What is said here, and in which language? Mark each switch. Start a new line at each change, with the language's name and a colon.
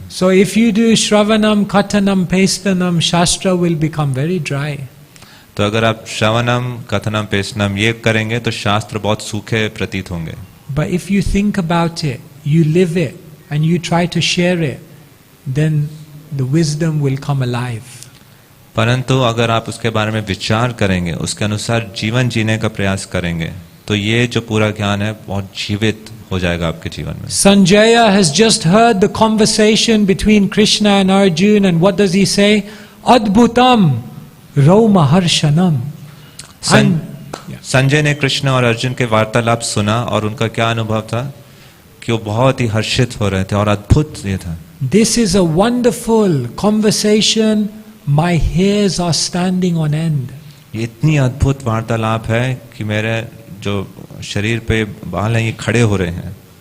English: So if you do Shravanam, Kathanam, Pastanam, Shastra will become very dry.
Hindi: तो अगर आप श्रवणम, कथनम, पेष्टनम ये करेंगे तो शास्त्र बहुत सूखे प्रतीत होंगे.
English: But if you think about it, you live it, and you try to share it, then the wisdom will come alive.
Hindi: परंतु अगर आप उसके बारे में विचार करेंगे, उसके अनुसार जीवन जीने का प्रयास करेंगे, तो ये जो पूरा ज्ञान है बहुत जीवित हो जाएगा आपके जीवन में.
English: Sanjaya has just heard the conversation between Krishna and Arjuna, and what does he say?
Sanskrit: Adbhutam Romaharshanam.
Hindi: Sanjay ने कृष्ण और अर्जुन के वार्तालाप सुना और उनका क्या अनुभव था कि वो बहुत ही हर्षित हो रहे थे और अद्भुत ये था.
English: This is a wonderful conversation. My hairs are standing on end.
Hindi: ये इतनी अद्भुत वार्तालाप है कि मेरे जो शरीर पे बाल हैं ये खड़े हो रहे हैं.